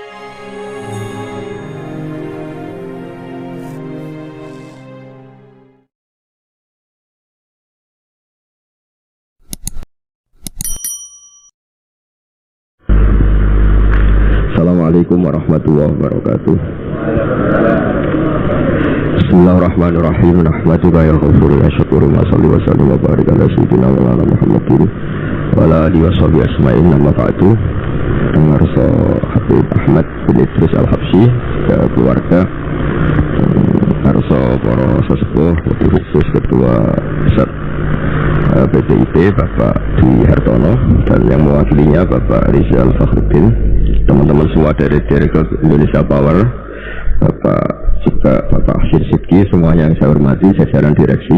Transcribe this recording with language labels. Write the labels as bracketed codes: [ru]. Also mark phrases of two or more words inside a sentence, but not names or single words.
[ar] السلام عليكم ورحمة الله وبركاته. Bismillahirrahmanirrahim. نحمدك يا غفور يا شكور وصل وسلم وبارك على سيدنا وعلى محمد وعلى آله وصحبه أسمعين. نما بعد. [id] Dengar Habib Ahmad bin Idris Al-Habsyi ke keluarga, harso para sesepuh, lebih khusus ketua pusat PDIP Bapak Dwi Hartono dan yang mewakilinya Bapak Rizal Fakhruddin, teman-teman semua dari Indonesia Power, Bapak juga Bapak Asyid Sidki, semuanya yang saya hormati, jajaran direksi.